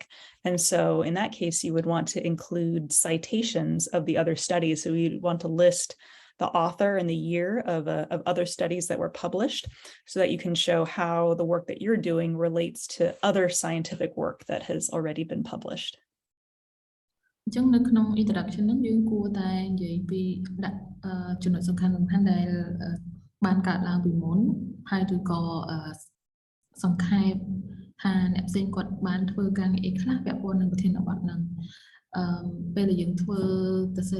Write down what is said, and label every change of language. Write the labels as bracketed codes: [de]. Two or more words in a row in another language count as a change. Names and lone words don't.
[en] And so in that case, you would want to include citations of the other studies. So you'd want to list the author and the year of other studies that were published so that you can show how the work that you're doing relates to other scientific work that has already been published. [km] អញ្ចឹងនៅក្នុង introduction ហ្នឹងយើងគួរតែនិយាយពីដាក់ចំណុចសំខាន់ៗដែលបានកើតឡើងពីមុនហើយឬក៏សង្ខេបថា អ្នកផ្សេងគាត់បានធ្វើការងារអីខ្លះពាក់ព័ន្ធនឹងប្រធានបទហ្នឹងពេលដែលយើងធ្វើទៅសេ